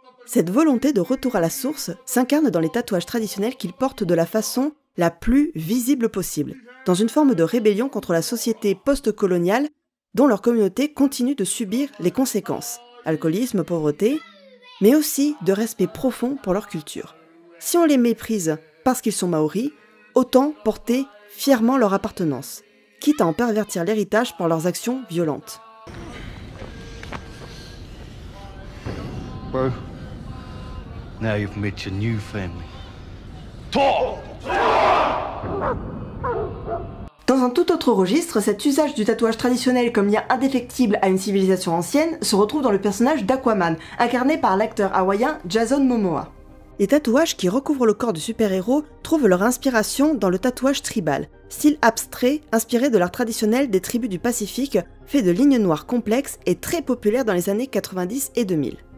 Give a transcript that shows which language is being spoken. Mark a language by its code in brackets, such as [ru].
[fr] Cette volonté de retour à la source s'incarne dans les tatouages traditionnels qu'ils portent de la façon la plus visible possible, dans une forme de rébellion contre la société post-coloniale dont leur communauté continue de subir les conséquences, alcoolisme, pauvreté, mais aussi de respect profond pour leur culture. Si on les méprise parce qu'ils sont maoris, autant porter fièrement leur appartenance, quitte à en pervertir l'héritage par leurs actions violentes. [en] Bro, now you've met your new family. Talk! [fr] Dans un tout autre registre, cet usage du tatouage traditionnel comme lien indéfectible à une civilisation ancienne se retrouve dans le personnage d'Aquaman, incarné par l'acteur hawaïen Jason Momoa. Les tatouages qui recouvrent le corps du super-héros trouvent leur inspiration dans le tatouage tribal, style abstrait inspiré de l'art traditionnel des tribus du Pacifique, fait de lignes noires complexes et très populaire dans les années 90 et 2000.